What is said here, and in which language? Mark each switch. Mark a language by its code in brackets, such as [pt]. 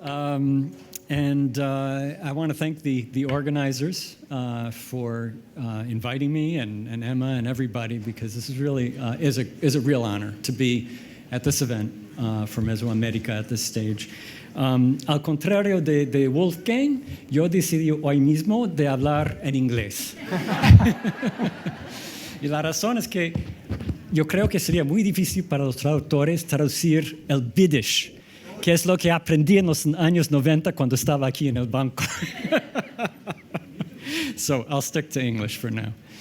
[en] I want to thank the organizers for inviting me and Emma and everybody, because this is really is a real honor to be at this event for Mesoamérica at this stage. [es] Al contrario de Wolfgang, yo decidí hoy mismo de hablar en inglés. Y la razón es que yo creo que sería muy difícil para los traductores traducir el Yiddish, que es lo que aprendí en los años 90 cuando estaba aquí en el banco. [en] So I'll stick to English for now.